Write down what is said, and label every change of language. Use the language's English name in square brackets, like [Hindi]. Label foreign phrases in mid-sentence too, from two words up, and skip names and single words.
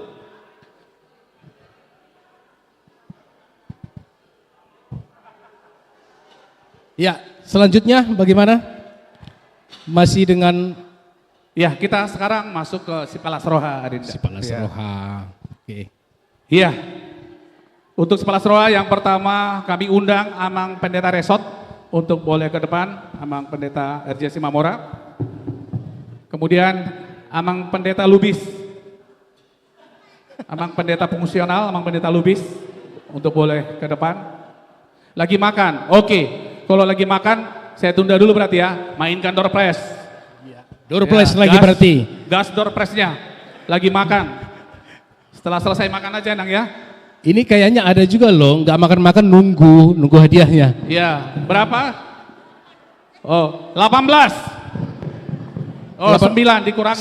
[Indonesian] Ya, selanjutnya bagaimana? Masih dengan ya, kita sekarang masuk ke Sipalas Roha, Arinda. Sipalas ya. Roha. Oke. Iya. Untuk Sipalas Roha yang pertama kami undang Amang Pendeta Resot untuk boleh ke depan, Amang Pendeta RJ Simamora. Kemudian Amang Pendeta Lubis. Amang Pendeta Fungsional, Amang Pendeta Lubis untuk boleh ke depan. Lagi makan. Oke. Kalau lagi makan, saya tunda dulu berarti ya. Mainkan door press. Door press ya, lagi gas, berarti. Gas door pressnya. Lagi makan. Setelah selesai makan aja Nang ya. Ini kayaknya ada juga loh, nggak makan-makan nunggu hadiahnya. Iya, berapa? Oh, 18. Oh, 9 dikurangi.